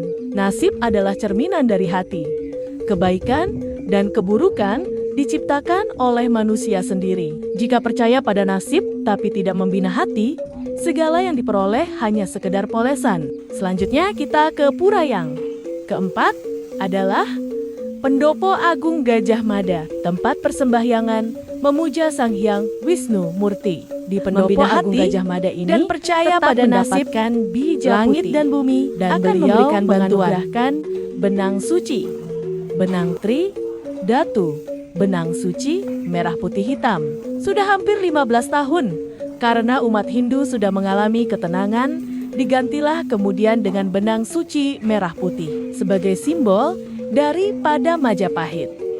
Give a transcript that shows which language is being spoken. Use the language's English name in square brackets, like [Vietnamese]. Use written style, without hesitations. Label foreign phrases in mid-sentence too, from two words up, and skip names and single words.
[Indonesian] Nasib adalah cerminan dari hati. Kebaikan dan keburukan diciptakan oleh manusia sendiri. Jika percaya pada nasib tapi tidak membina hati, segala yang diperoleh hanya sekedar polesan. Selanjutnya kita ke pura yang keempat adalah Pendopo Agung Gajah Mada, tempat persembahyangan memuja Sang Hyang Wisnu Murti. Di Pendopo Agung Gajah Mada ini dan percaya pada nasib bija langit dan bumi dan akan memberikan bantuan. Benang suci, benang tri, datu, benang suci, merah putih hitam. Sudah hampir 15 tahun, karena umat Hindu sudah mengalami ketenangan, digantilah kemudian dengan benang suci merah putih sebagai simbol daripada Majapahit.